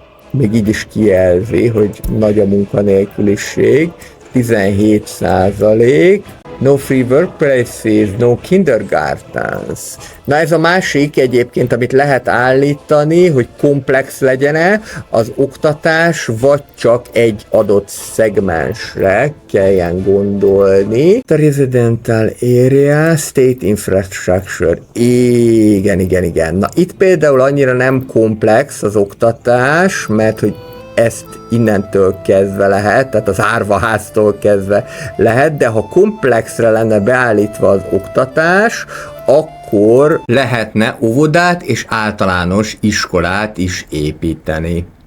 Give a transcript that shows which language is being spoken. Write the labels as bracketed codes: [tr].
[hu] Még így is kijelzi, hogy nagy a munkanélküliség, 17%, [en] No free workplaces, no kindergartens. [hu] Na ez a másik egyébként, amit lehet állítani, hogy komplex legyen-e az oktatás, vagy csak egy adott szegmensre kelljen gondolni. [en] A residential area, state infrastructure. [hu] Igen. Na itt például annyira nem komplex az oktatás, mert hogy ezt innentől kezdve lehet, tehát az árvaháztól kezdve lehet, de ha komplexre lenne beállítva az oktatás, akkor lehetne óvodát és általános iskolát is építeni.